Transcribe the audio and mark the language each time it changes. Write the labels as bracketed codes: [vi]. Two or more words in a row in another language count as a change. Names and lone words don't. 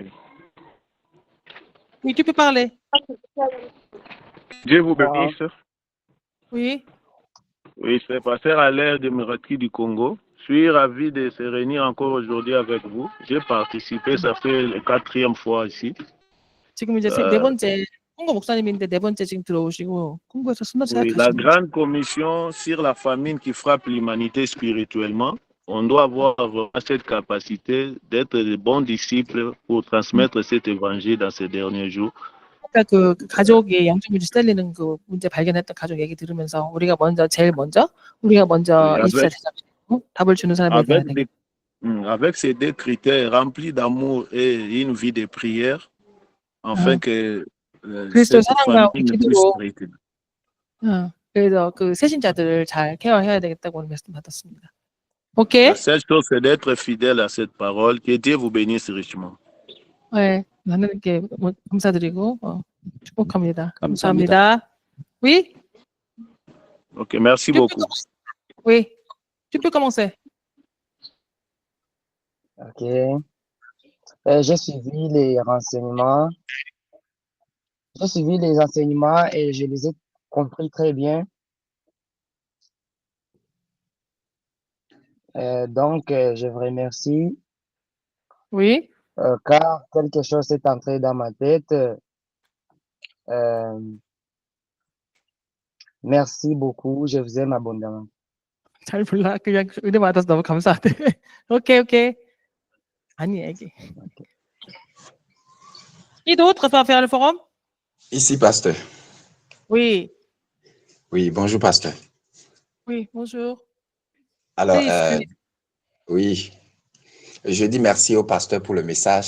[fr] Oui, tu peux parler. Dieu vous bénisse. Oui. Oui, c'est Pasteur Alain, démocratique du Congo. Je suis ravi de se réunir encore aujourd'hui avec vous. J'ai participé, ça fait la 4e fois ici. [ko] 지금 이제 네 번째 콩고 목사님인데 네 번째 지금 들어오시고 콩고에서 순서 [fr] Oui, la [ko] 생각하시는 [fr] grande commission sur la famine qui frappe l'humanité spirituellement. On doit avoir vraiment cette capacité d'être de bons disciples pour transmettre cet évangile dans ces derniers jours. [ko] 아까 그 가족이 영적 문제 시달리는 그 문제 발견했던 가족 얘기 들으면서 우리가 제일 먼저 [fr] Oui, [ko] 24 대장이고 답을 주는 사람이 돼야 되겠다. [fr] avec ces deux critères remplis d'amour et une vie de prière, afin que [ko] 그리스도의 [fr] cette [ko] 사랑과 [fr] famille ne puisse [ko] 기도로 [fr] s'arrêter. [ko] 그래서 그 세신자들을 잘 케어해야 되겠다고 오늘 말씀 받았습니다. 오케이? [fr] La seule chose, c'est d'être fidèle à cette parole. Que Dieu vous bénisse richement. [ko] 네, 하나님께 감사드리고 축복합니다. 감사합니다. 감사합니다. [fr] Oui? Ok, merci Tu peux beaucoup. commencer. Oui, tu peux commencer. OK. J'ai suivi les renseignements. J'ai suivi les enseignements et je les ai compris très bien. Donc, je vous remercie. Oui. car quelque chose est entré dans ma tête. Euh, merci beaucoup, je vous aime abondamment. [ko] 잘 몰라. 그냥 은혜 받아서 너무 감사하대. 오케이, 오케이. 아니, 애기. [fr] Qui d'autre va faire le forum? Ici, pasteur. Oui, Oui, bonjour, pasteur. oui, bonjour. Alors, Please. oui, je dis merci au pasteur pour le message.